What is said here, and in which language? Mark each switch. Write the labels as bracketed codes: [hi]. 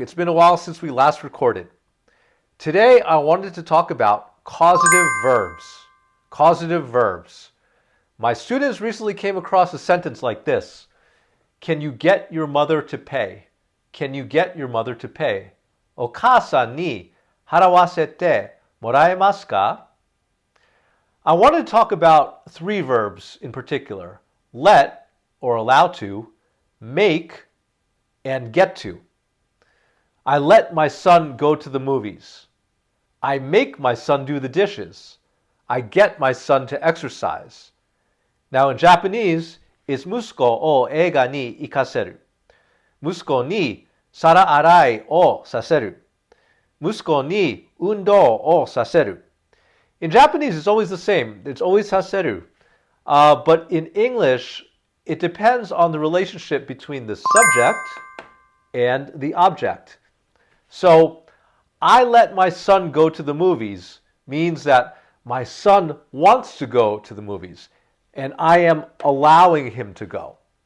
[en] It's been a while since we last recorded. Today I wanted to talk about causative verbs. Causative verbs. My students recently came across a sentence like this. Can you get your mother to pay? Can you get your mother to pay? [ja] お母さんに払わせてもらえますか? [en] I want to talk about three verbs in particular. Let, or allow to, make, and get to. I let my son go to the movies. I make my son do the dishes. I get my son to exercise. Now in Japanese, it's [ja] 息子を映画に行かせる。息子に皿洗いをさせる。息子に運動をさせる。 [en] In Japanese, it's always the same. It's always させる. But in English, it depends on the relationship between the subject and the object. So, I let my son go to the movies means that my son wants to go to the movies, and I am allowing him to go.